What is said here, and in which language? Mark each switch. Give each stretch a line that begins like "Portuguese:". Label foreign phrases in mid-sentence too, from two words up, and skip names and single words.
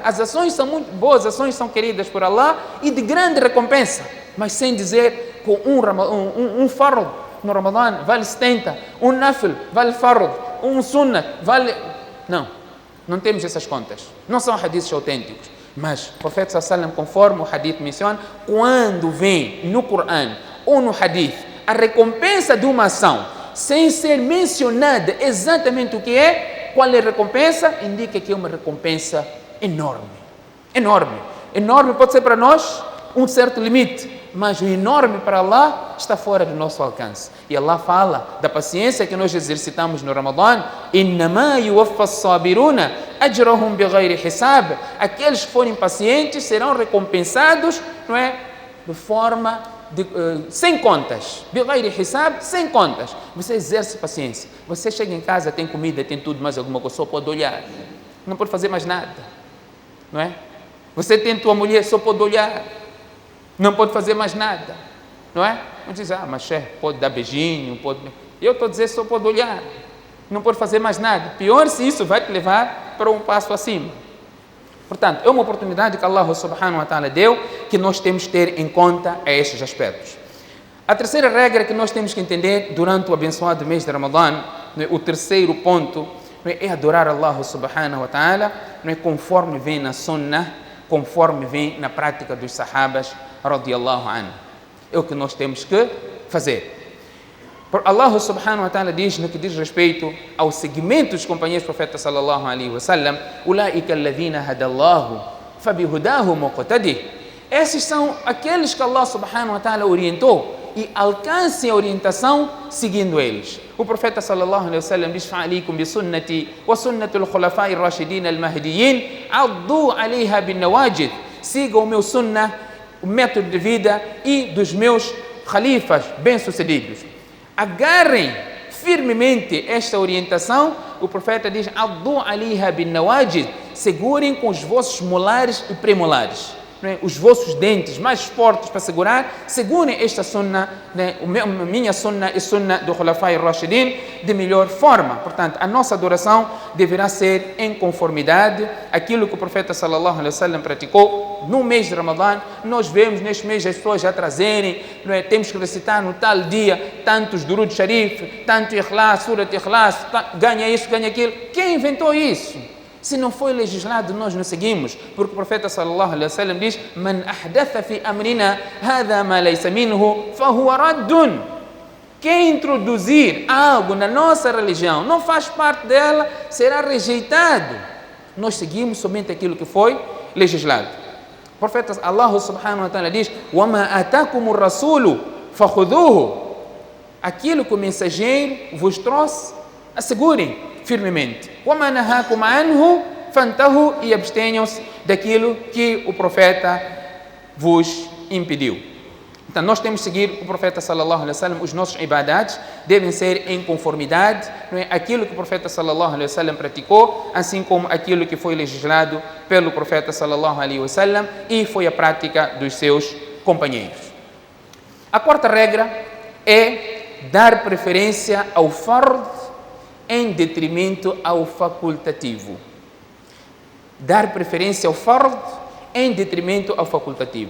Portuguese: As ações são muito boas, as ações são queridas por Allah e de grande recompensa. Mas sem dizer que um fard no Ramadã vale 70, um nafil vale fard, um sunnah vale... Não temos essas contas. Não são hadiths autênticos. Mas o profeta
Arabic: صلى الله عليه وسلم,
Portuguese: conforme o hadith menciona, quando vem no Corão ou no hadith a recompensa de uma ação, sem ser mencionada exatamente o que é, qual é a recompensa, indica que é uma recompensa enorme. Enorme. Enorme pode ser para nós um certo limite, mas o enorme para Allah está fora do nosso alcance. E Allah fala da paciência que nós exercitamos no Ramadã.
Arabic: إنما يوفى الصابرون أجرهم بغير حساب.
Portuguese: Aqueles que forem pacientes serão recompensados, não é? De forma sem contas.
Arabic: بغير حساب,
Portuguese: sem contas. Você exerce paciência. Você chega em casa, tem comida, tem tudo, mais alguma coisa, só pode olhar. Não pode fazer mais nada. Não é? Você tem tua mulher, só pode olhar. Não pode fazer mais nada, não é? Não diz, mas chefe, pode dar beijinho, pode... Eu estou a dizer, só pode olhar, não pode fazer mais nada. Pior se isso vai te levar para um passo acima. Portanto, é uma oportunidade que Allah
Arabic: سبحانه وتعالى
Portuguese: deu, que nós temos que ter em conta a estes aspectos. A terceira regra que nós temos que entender durante o abençoado mês de Ramadã, o terceiro ponto, é adorar Allah
Arabic: سبحانه وتعالى,
Portuguese: conforme vem na sunnah, conforme vem na prática dos sahabas,
Arabic: رضي الله عنه.
Portuguese: É o que nós temos que fazer. Allah
Arabic: سبحانه وتعالى
Portuguese: diz, no que diz respeito ao seguimento dos companheiros do profeta
Arabic: صلى الله عليه وسلم, أولئك الذين هدى الله فبهداهم اقتده.
Portuguese: Esses são aqueles que Allah subhanahu wa ta'ala orientou e alcancem a orientação seguindo eles. O profeta
Arabic: صلى الله عليه وسلم
Portuguese: diz,
Arabic: فعليكم بسنتي وسنة الخلفاء الراشدين المهديين عضوا عليها بالنواجذ.
Portuguese: Sigam o meu sunnah, o método de vida e dos meus khalifas bem-sucedidos. Agarrem firmemente esta orientação. O profeta diz,
Arabic: عضوا عليها بالنواجذ.
Portuguese: Segurem com os vossos molares e premolares. Os vossos dentes mais fortes para segurar, segurem esta sunnah, minha sunnah e sunnah do Khulafai Rashidin, de melhor forma. Portanto, a nossa adoração deverá ser em conformidade aquilo que o profeta
Arabic: صلى الله عليه وسلم
Portuguese: praticou no mês de Ramadã. Nós vemos neste mês as pessoas já trazerem, temos que recitar no tal dia tantos durud sharif, tanto ikhlas, surat ikhlas, ganha isso, ganha aquilo. Quem inventou isso? Se não foi legislado, nós não seguimos, porque o profeta
Arabic: صلى الله عليه وسلم
Portuguese: diz:
Arabic: "من أحدث في أمرنا هذا ما ليس منه فهو رد."
Portuguese: Quem introduzir algo na nossa religião, não faz parte dela, será rejeitado. Nós seguimos somente aquilo que foi legislado. O profeta
Arabic: Allah سبحانه وتعالى
Portuguese: diz:
Arabic: "وما آتاكم الرسول فخذوه."
Portuguese: Aquilo que o mensageiro vos trouxe, assegurem firmemente.
Arabic: وَمَا نَهَاكُمْ عَنْهُ فَانْتَهُوا,
Portuguese: e abstenham-se daquilo que o profeta vos impediu. Então nós temos que seguir o profeta
Arabic: صلى الله عليه وسلم.
Portuguese: Os nossos ibadats devem ser em conformidade, não é, aquilo que o profeta
Arabic: صلى الله عليه وسلم
Portuguese: praticou, assim como aquilo que foi legislado pelo profeta
Arabic: صلى الله عليه وسلم
Portuguese: e foi a prática dos seus companheiros. A quarta regra é dar preferência ao fard em detrimento ao facultativo. Dar preferência ao fard em detrimento ao facultativo.